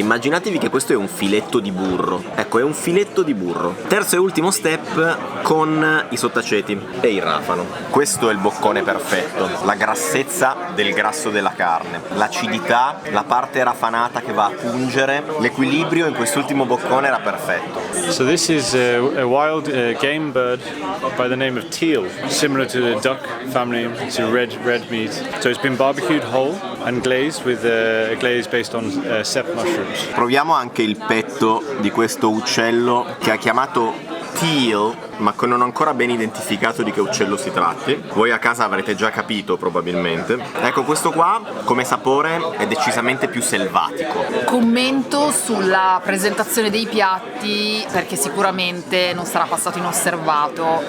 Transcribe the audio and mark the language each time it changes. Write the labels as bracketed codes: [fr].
[it] Immaginatevi che questo è un filetto di burro. Ecco, è un filetto di burro. Terzo e ultimo step con i sottaceti e il rafano. Questo è il boccone perfetto. La grassezza del grasso della carne, l'acidità, la parte raffanata che va a pungere, l'equilibrio in quest'ultimo boccone era perfetto. [en] So this is a wild game bird by the name of teal, similar to the duck family. It's a red meat. So it's been barbecued whole and glazed with a glaze based on sep mushrooms. [it] Proviamo anche il petto di questo uccello che ha chiamato teal, ma che non ho ancora ben identificato di che uccello si tratti. Voi a casa avrete già capito probabilmente. Ecco, questo qua come sapore è decisamente più selvatico. Commento sulla presentazione dei piatti, perché sicuramente non sarà passato inosservato.